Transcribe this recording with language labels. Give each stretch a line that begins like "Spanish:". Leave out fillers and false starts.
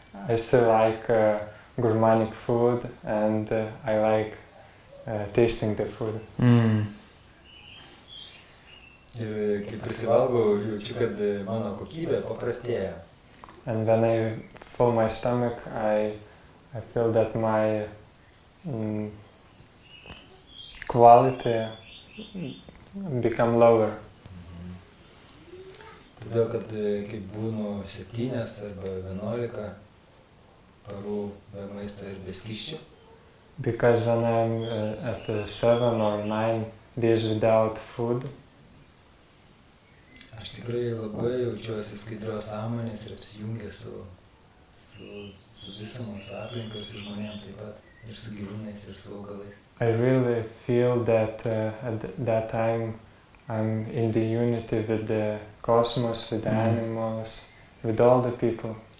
English: I still like gourmanic food and I like tasting the food.
Lithuanian: Ir kai prisivalgau, jaučiu, kad mano kokybė paprastėja.
English: And when I fill my stomach, I feel that my quality become lower.
Lithuanian: Todėl, kad kai būnu 7 arba 11 parų be maisto ir be skysčių,
English: Because when I'm at 7 or 9 days without food,
Lithuanian: aš tikrai labai jaučiuosi skaidrios sąmonės ir apsijungęs su visumos aplinka ir su žmonėm taip pat, ir su gyvūnais, ir su augalais.
English: I really feel that at that time I'm in the unity with the cosmos, with the animals, with all the people,